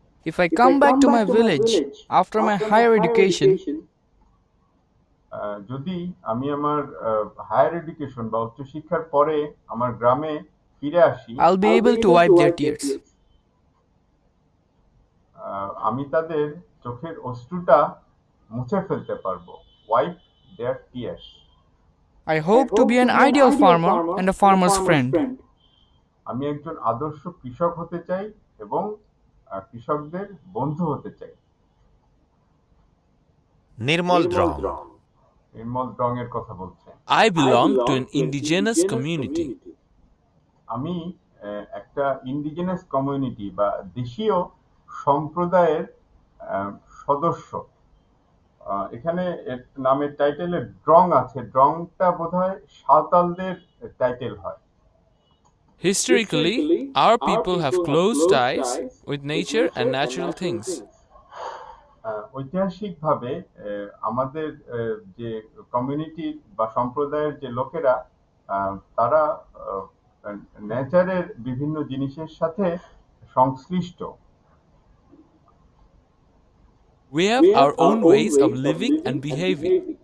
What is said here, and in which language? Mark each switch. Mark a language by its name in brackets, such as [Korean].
[English] If I come back to my village after my higher education, [Bangla] যদি আমি আমার higher education বা উচ্চশিক্ষার পরে আমার গ্রামে ফিরে আসি, [English] I'll be able to wipe their tears. [Bangla] আমি তাদের চোখের অশ্রুটা মুছে ফেলতে পারবো। [English] Wipe their tears. I hope to be an ideal farmer and a farmer's friend. [Bangla] আমি একজন আদর্শ কৃষক হতে চাই এবং কৃষকদের বন্ধু হতে চাই। Nirmal Drong. নির্মল ড্রং এর কথা বলছে। [English] I belong to an indigenous community. [Bangla] আমি একটা ইন্ডিজিনাস কমিউনিটি বা দেশীয় সম্প্রদায়ের সদস্য। এখানে নামের টাইটেলে ড্রং আছে, ড্রংটা বোধহয় সাঁওতালদের টাইটেল হয়। [English] Historically, our people have close ties with nature and natural things. [Bangla] ঐতিহাসিকভাবে আমাদের যে কমিউনিটি বা সম্প্রদায়ের যে লোকেরা তারা নেচারের বিভিন্ন জিনিসের সাথে সংশ্লিষ্ট। [English] We have our own ways of living and behaving.